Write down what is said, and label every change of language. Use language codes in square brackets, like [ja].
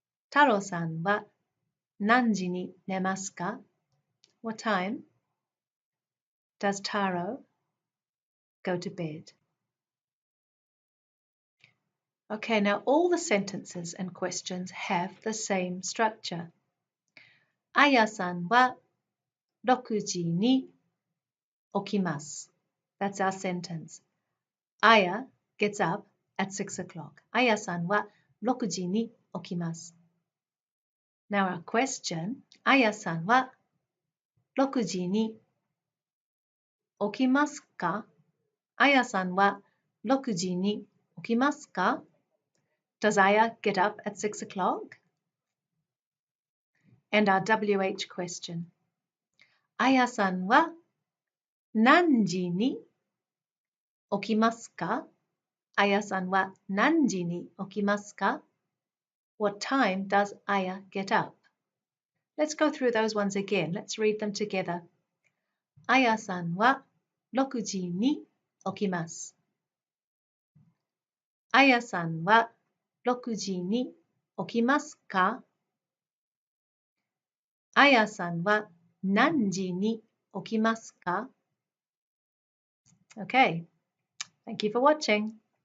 [ja] Taro-san wa nanji ni nemasu ka? [en] What time does Taro go to bed? Okay, now all the sentences and questions have the same structure. [ja] Aya-san wa 6時に起きます. [en] That's our sentence. Aya gets up at 6 o'clock. [ja] Aya-san wa 6時に起きます. [en] Now our question, [ja] Aya-san wa 6時に起きますか? Aya-san wa 6時に起きますか? [en] Does Aya get up at 6 o'clock? And our WH question. [ja] Aya-san wa 何時に起きますか? Aya-san wa 何時に起きますか? [en] What time does Aya get up? Let's go through those ones again. Let's read them together. [ja] Aya-san wa 6時に起きます. Aya-san wa 6時に起きますか? Aya-san wa 何時に起きますか? [en] Okay, thank you for watching.